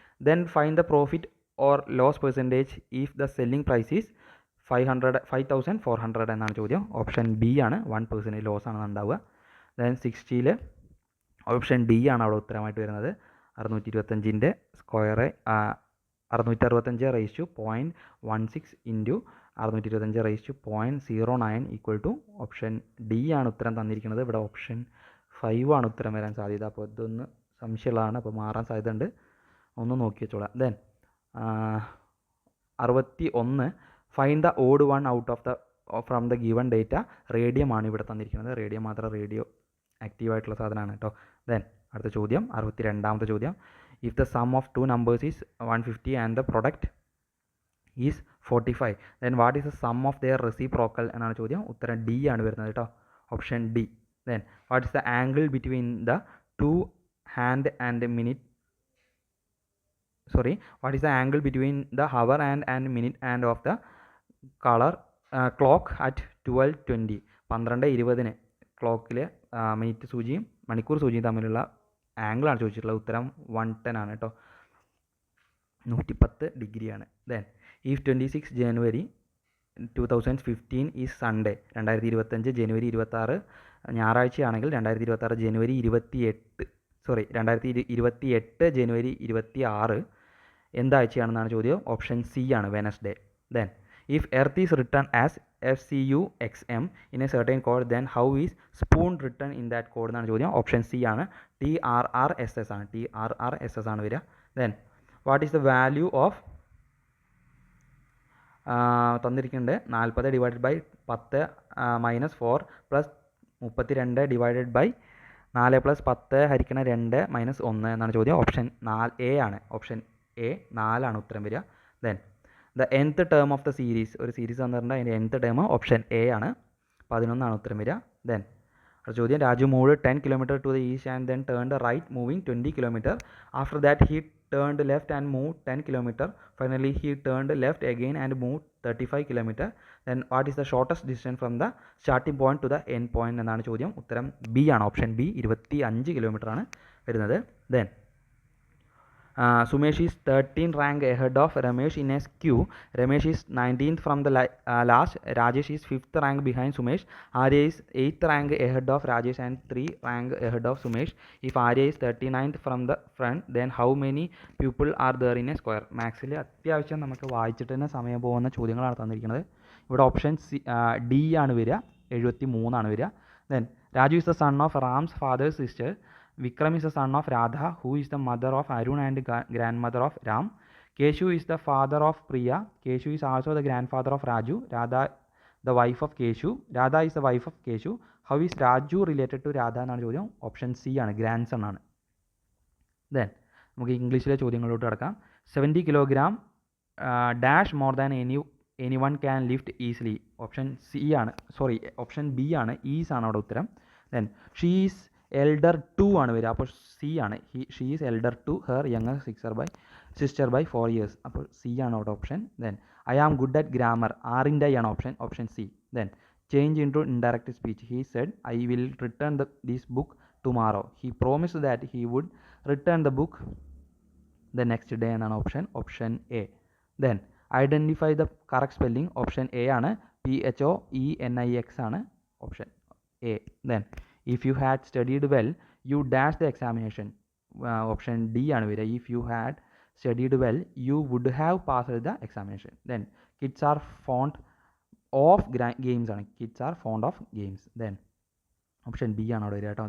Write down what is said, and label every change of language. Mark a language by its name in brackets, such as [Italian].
[English] Then find the profit or loss percentage if the selling price is 5,400 [Malayalam] എന്നാണ് ചോദ്യം. Option B ആണ്. 1% loss ആണ് ഉണ്ടാവുക. ദെൻ 60ൽ ഓപ്ഷൻ ഡി ആണ് അവിടെ ഉത്തരമായിട്ട് വരുന്നത്. 625ൻ്റെ square 665/0.16 into 625/0.09 equal to option D ആണ് ഉത്തരം തന്നിരിക്കുന്നത്. ഇവിടെ ഓപ്ഷൻ 5 ആണ് ഉത്തരം വരാൻ സാധ്യത. അപ്പോൾ ഇതൊന്ന് സംശയമുള്ളതാണ്. അപ്പോൾ മാറാൻ സാധ്യത ഉണ്ട്. ഒന്ന് നോക്കി വെച്ചോളാം. [English] Then 61 find the odd one out of the from the given data. [Malayalam] Radium ആണ് ഇവിടെ തന്നിരിക്കുന്നത്. റേഡിയം മാത്രം റേഡിയോ ആക്റ്റീവായിട്ടുള്ള സാധനമാണ് കേട്ടോ. ദെൻ അടുത്ത ചോദ്യം 62ാമത്തെ ചോദ്യം. [English] if the sum of 2 numbers is 150 and the product is 45, then what is the sum of their reciprocal [Malayalam] എന്നാണ് ചോദ്യം. ഉത്തരം ഡി ആണ് വരുന്നത് കേട്ടോ. Option D. [English] Then what is the angle between the two hand and minute what is the angle between the hour and minute hand of the clock at 12:20? [Malayalam] 12:20 ക്ലോക്കിൽ minute സൂചിയും മണിക്കൂർ സൂചിയും തമ്മിലുള്ള ആംഗിളാണ് ചോദിച്ചിട്ടുള്ളത്. ഉത്തരം 110 ആണ് കേട്ടോ. 110 ഡിഗ്രിയാണ്. [English] then if 26 January 2015 is Sunday, [Malayalam] 2025 ജനുവരി 26 ഞായറാഴ്ചയാണെങ്കിൽ 2026 ജനുവരി 2028 ജനുവരി 26 എന്താഴ്ചയാണെന്നാണ് ചോദ്യം. Option C ആണ്. Wednesday. [English] then if earth is written as FCUXM in a certain code, then how is spoon written in that code [Malayalam] എന്നാണ് ചോദ്യം. ഓപ്ഷൻ സി ആണ്. TRRSS ആണ്. TRRSS ആണ് വരിക. [English] Then what is the value of തന്നിരിക്കുന്നുണ്ട് 40 divided by 10 minus 4 plus 32 divided by 4 plus 10 ഹരിക്കണം 2 minus 1 എന്നാണ് ചോദ്യം. [Malayalam] Option 4 A ആണ്. ഓപ്ഷൻ എ 4 ആണ് ഉത്തരം വരിക. Then [English] the nth term of the series, [Malayalam] ഒരു സീരീസ് തന്നിട്ടുണ്ട്, അതിൻ്റെ nth ടേം ഓപ്ഷൻ എ ആണ്. 11 ആണ് ഉത്തരം വരിക. [English] then [Malayalam] അടുത്ത ചോദ്യം, [English] Raju move 10 kilometre to the east and then turn the right moving 20 kilometre. After that he turned left and moved 10 kilometer. Finally, he turned left again and moved 35 kilometer. Then what is the shortest distance from the starting point to the end point [Malayalam] എന്നാണ് ചോദ്യം. ഉത്തരം B ആണ്. Option B 25 kilometre ആണ് വരുന്നത്. [English] Then Sumesh is 13 rank ahead of Ramesh in a queue. Ramesh is 19th from the last. Rajesh is 5th rank behind Sumesh. Arya is 8th rank ahead of Rajesh and 3 rank ahead of Sumesh. If Arya is 39th from the front, then how many people are there in a square? [Malayalam] മാത്സിൽ അത്യാവശ്യം നമുക്ക് വായിച്ചിട്ട് തന്നെ സമയം പോകുന്ന ചോദ്യങ്ങളാണ് തന്നിരിക്കുന്നത്. ഇവിടെ option D ആണ് വരിക, 73 ആണ് വരിക. [English] Then Raju is the son of Ram's father's sister. Vikram is the son of Radha, who is the mother of Arun and grandmother of Ram. Keshu is the father of Priya. Keshu is also the grandfather of Raju. Radha, the wife of Keshu. Radha is the wife of Keshu. How is Raju related to Radha [Malayalam] എന്നാണ് ചോദ്യം. Option C ആണ്, grand sun ആണ്. Then നമുക്ക് ഇംഗ്ലീഷിലെ ചോദ്യങ്ങളിലോട്ട് കിടക്കാം. [English] 70 kilogram dash more than any one can lift easily. [Malayalam] Option C ആണ്, sorry option B ആണ്, is ആണ് അവിടെ ഉത്തരം. Then [English] she is elder to [Malayalam] ആണ് വരിക, അപ്പോൾ സി ആണ്. [English] she is elder to her younger sister by 4 years, [Malayalam] അപ്പോൾ സി ആണ് അവിടെ option. [English] Then I am good at grammar, ആറിൻ്റെ ആണ് option C. Then change in to indirect speech, he said I will return this book tomorrow. He promised that he would return the book the next day [Malayalam] എന്നാണ് option A. [English] Then identify the correct spelling, option A ആണ്, PHOENIX ആണ് option A. Then if you had studied well you dash the examination, [Malayalam] option D ആണ് വരിക. [English] if you had studied well you would have passed the examination. then kids are fond of games ആണ്, kids are fond of games. [Malayalam] then option B ആണ് അവിടെ വരിക കേട്ടോ.